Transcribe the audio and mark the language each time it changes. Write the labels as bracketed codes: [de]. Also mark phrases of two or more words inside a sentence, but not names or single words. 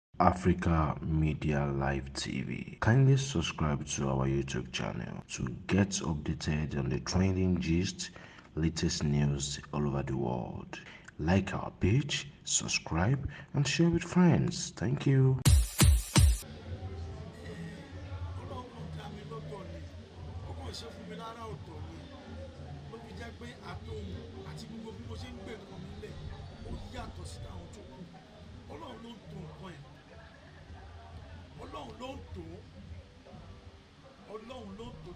[en] Africa Media Live T V. Kindly subscribe to our YouTube channel to get updated on the trending gist, latest news all over the world. Like our page, subscribe, and share with friends. Thank you. [yo] Ọlọ́run kan dá mi lọ́tọ̀ ni. Ó kàn ṣe fún mi lára ọ̀tọ̀ ni. Ló fi jẹ́ pé àtohùn àti gbogbo bí mo ṣe ń gbé nǹkan mi lẹ̀, ó yàtọ̀ sí tàwọn tó kù. Ọlọ́run ló ń to nǹkan ẹ̀. Ọlọ́run ló ń to. Ọlọ́run ló ń to.